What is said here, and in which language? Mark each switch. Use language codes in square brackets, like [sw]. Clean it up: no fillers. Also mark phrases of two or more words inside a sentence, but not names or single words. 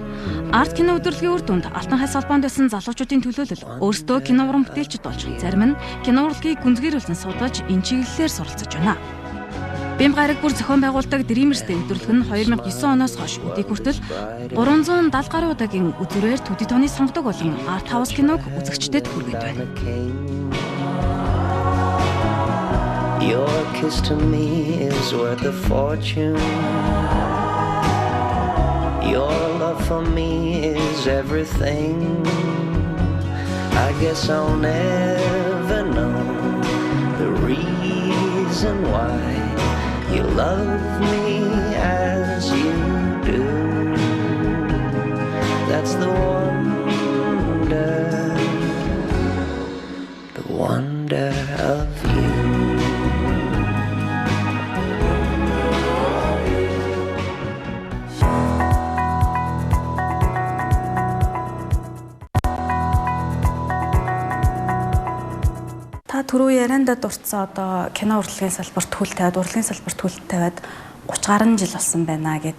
[mn] Арт кино өдрөлгийн үр дүнд Алтан хайс холбоонд байсан залуучуудын төлөөлөл өөрсдөө кино уран бүтээлчд болж зарим нь кино урлагийг гүнзгийрүүлэн судалж энэ чиглэлээр суралцж байна. Бэм гараг бүр зохион байгуулдаг Dreamers Day өдрөлг нь 2009 оноос хойш өдийг хүртэл 370 гаруй удаагийн үзүүрээр төдий тооны сонгодог болон [en] Art House [mn] киног үзэгчдэд хүргэж байна. [en] Your kiss to me is worth a fortune. Your love for me is everything. I guess I'll never know the reason why you love me as you do. That's the wonder of you. [mn] Та түрүү ярианда дурдсан одоо кино урлагийн салбарт хөл тавиад, урлагийн салбарт хөл тавиад 30 гаруй жил болсон байна гэд.